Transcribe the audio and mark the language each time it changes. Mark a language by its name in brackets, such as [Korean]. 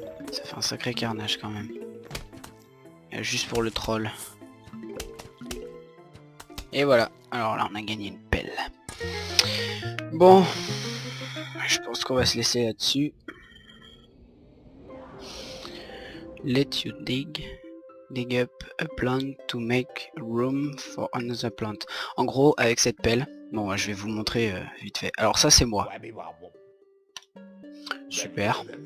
[French] Ça fait un sacré carnage quand même. Et juste pour le troll. Et voilà. Alors là, on a gagné une pelle. Bon. Je pense qu'on va se laisser là-dessus. [English] Let you dig up a plant to make room for another plant. [French] En gros, avec cette pelle, bon, je vais vous montrer vite fait. Alors ça, c'est moi. Super.